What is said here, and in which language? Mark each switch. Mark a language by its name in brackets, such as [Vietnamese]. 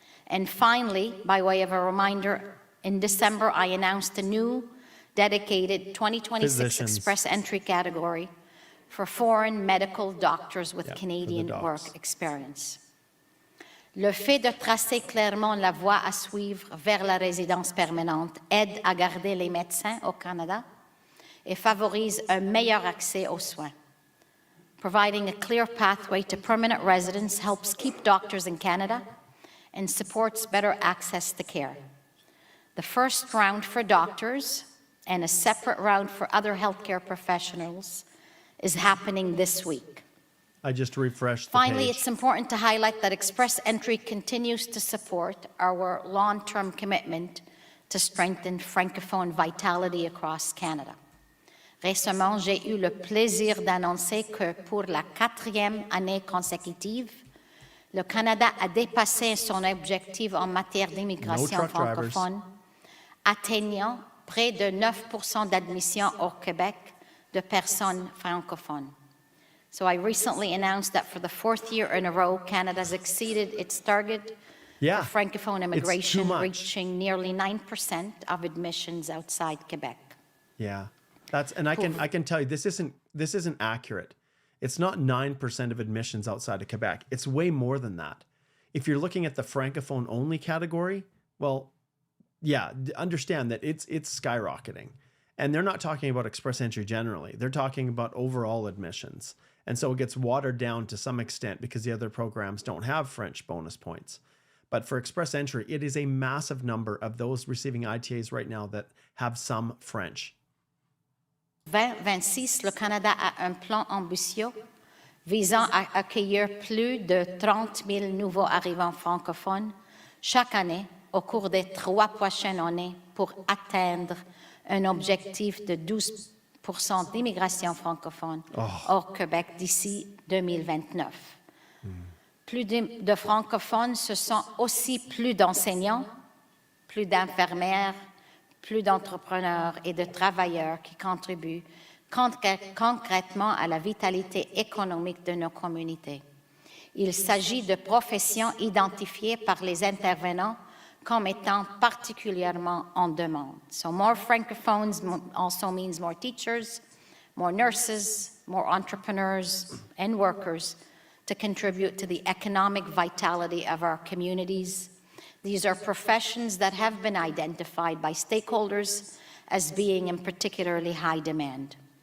[English] And finally, by way of a reminder, in December, I announced a new dedicated 2026 Express Entry category for foreign medical doctors with Canadian work experience. [French] Le fait de tracer clairement la voie à suivre vers la résidence permanente aide à garder les médecins au Canada et favorise un meilleur accès aux soins. [English] Providing a clear pathway to permanent residence helps keep doctors in Canada and supports better access to care. The first round for doctors and a separate round for other healthcare professionals is happening this week. I just refreshed the Finally, page. it's important to highlight that Express Entry continues to support our long-term commitment to strengthen Francophone vitality across Canada. [French] Récemment, j'ai eu le plaisir d'annoncer que pour la 4e année consécutive, le Canada a dépassé son objectif en matière d'immigration francophone, atteignant près de 9% d'admission au Québec de personnes francophones. [English] So I recently announced that for the 4th year in a row, Canada has exceeded its target for Francophone immigration, reaching nearly 9% of admissions outside Quebec. Yeah, I can tell you this isn't accurate. It's not 9% of admissions outside of Quebec. It's way more than that. If you're looking at the Francophone only category, well, yeah, understand that it's skyrocketing. And they're not talking about Express Entry generally. They're talking about overall admissions. And so it gets watered down to some extent because the other programs don't have French bonus points. But for Express Entry, it is a massive number of those receiving ITAs right now that have some French. [French] 2026, le Canada a un plan ambitieux visant à accueillir plus de 30 000 nouveaux arrivants francophones chaque année au cours des 3 prochaines années pour atteindre un objectif de 12% d'immigration francophone hors Québec d'ici 2029. Plus de francophones, ce sont aussi plus d'enseignants, plus d'infirmières, plus d'entrepreneurs et de travailleurs qui contribuent concrètement à la vitalité économique de nos communautés. Il s'agit de professions identifiées par les intervenants comme étant particulièrement en demande. [English] So more francophones also means more teachers, more nurses, more entrepreneurs and workers to contribute to the economic vitality of our communities. These are professions that have been identified by stakeholders as being in particularly high demand.